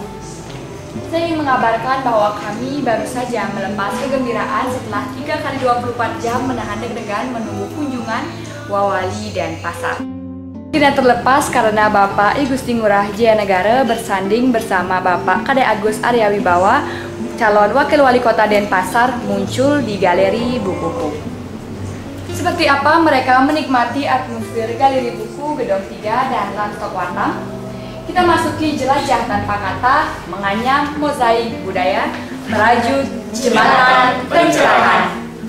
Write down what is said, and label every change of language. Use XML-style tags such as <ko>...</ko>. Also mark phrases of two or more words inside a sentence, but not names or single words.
<id>Saya ingin mengabarkan bahwa kami baru saja melepas kegembiraan setelah 3 kali 24 jam menahan deg-degan menunggu kunjungan Wawali dan Pasar. Tidak terlepas karena Bapak I Gusti Ngurah Jaya Negara bersanding bersama Bapak Kade Agus Arya Wibawa, calon Wakil Wali Kota Denpasar, muncul di Galeri Bukuku. Seperti apa mereka menikmati atmosfer Galeri Buku Gedung 3 dan Landstok Wartam? Kita masuki jelajah tanpa kata, menganyam mozaik budaya, merajut Jembatan Pencerahan.</id>